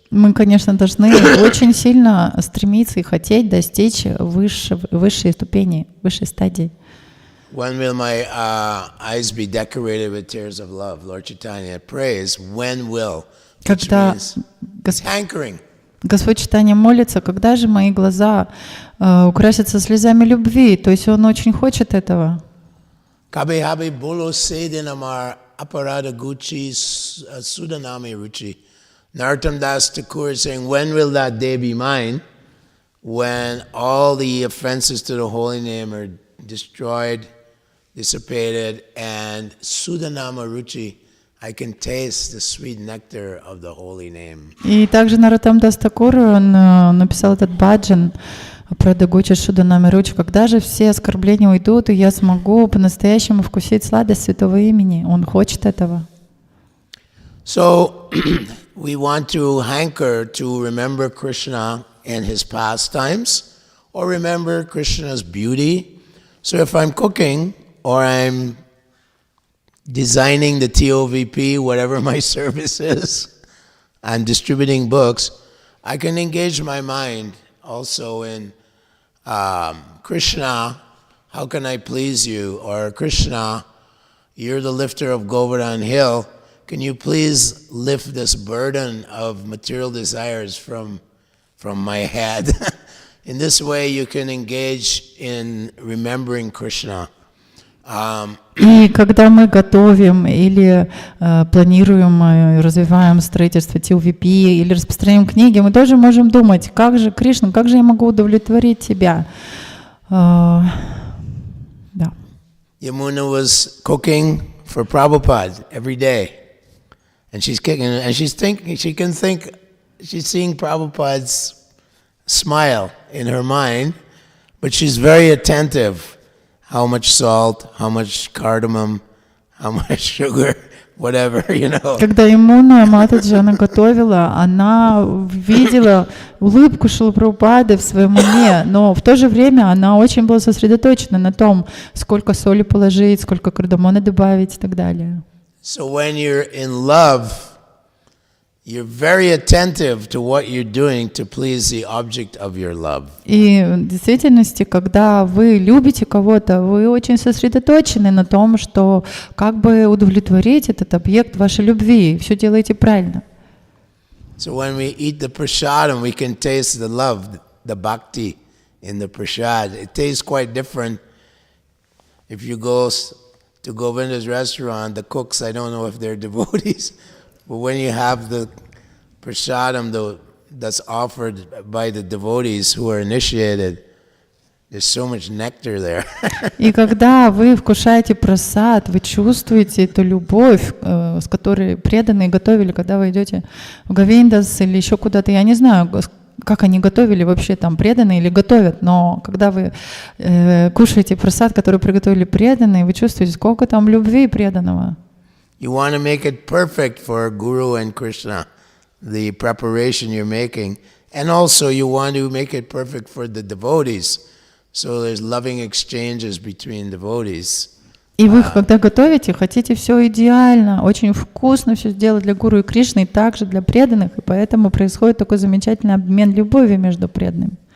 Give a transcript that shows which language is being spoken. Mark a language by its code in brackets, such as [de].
[ru] Мы, конечно, должны очень сильно стремиться и хотеть достичь высшей ступени, высшей стадии. [en] When will my eyes be decorated with tears of love? Lord Chaitanya prays, when will? [ru] Когда [en] hankering. [ru] Господь Чайтанья молится, когда же мои глаза украсятся слезами любви, то есть Он очень хочет этого. [bn] Kabhi bolo sedinamar aparada guchi sudanami ruchi. [en] Narottam Das Thakur is saying, when will that day be mine, when all the offenses to the holy name are destroyed, dissipated, and [bn] sudanama ruchi, [en] I can taste the sweet nectar of the holy name. [ru] И также Нароттам Дас Тхакур, он написал этот баджан про Дагучи Шуданами Ручи, когда же все оскорбления уйдут, и я смогу по-настоящему вкусить сладость святого имени. Он хочет этого. [en] So we want to hanker to remember Krishna and his pastimes, or remember Krishna's beauty. So if I'm cooking or I'm designing the TOVP, whatever my service is, I'm distributing books, I can engage my mind also in Krishna, how can I please you? Or Krishna, you're the lifter of Govardhan Hill. Can you please lift this burden of material desires from my head? In this way, you can engage in remembering Krishna. [ru] И когда мы готовим или планируем, развиваем строительство TOVP или распространяем книги, мы тоже можем думать, как же, Кришна, как же я могу удовлетворить тебя? Да. [en] Yamuna was cooking for Prabhupada every day. And she's kicking, and she's thinking, she's seeing Prabhupada's smile in her mind, but she's very attentive. How much salt, how much cardamom, how much sugar, whatever, you know. [ru] Когда Ямуна Матаджи она готовила, она видела улыбку Шрилы Прабхупады в своем уме, но в то же время она очень была сосредоточена на том, сколько соли положить, сколько кардамона добавить и так далее. [en] So when you're in love, you're very attentive to what you're doing to please the object of your love. [ru] И в действительности, когда вы любите кого-то, вы очень сосредоточены на том, что как бы удовлетворить этот объект вашей любви, все делаете правильно. [en] So when we eat the prasadam, we can taste the love, the bhakti in the prasad. It tastes quite different. If you go to Govinda's restaurant, the cooks, I don't know if they're devotees, but when you have the prasadam that's offered by the devotees who are initiated, there's so much nectar there. [ru] И когда вы вкушаете прасад, вы чувствуете эту любовь, с которой преданные готовили, когда вы идете в Говиндас или еще куда-то, я не знаю, как они готовили вообще там преданные или готовят, но когда вы кушаете прасад, который приготовили преданные, вы чувствуете, сколько там любви преданного. [en] You want to make it perfect for Guru and Krishna, the preparation you're making, and also you want to make it perfect for the devotees, so there's loving exchanges between devotees. [ru] И вы, когда готовите, хотите все идеально, очень вкусно все сделать для Гуру и Кришны, и также для преданных, и поэтому происходит такой замечательный обмен любовью между преданными.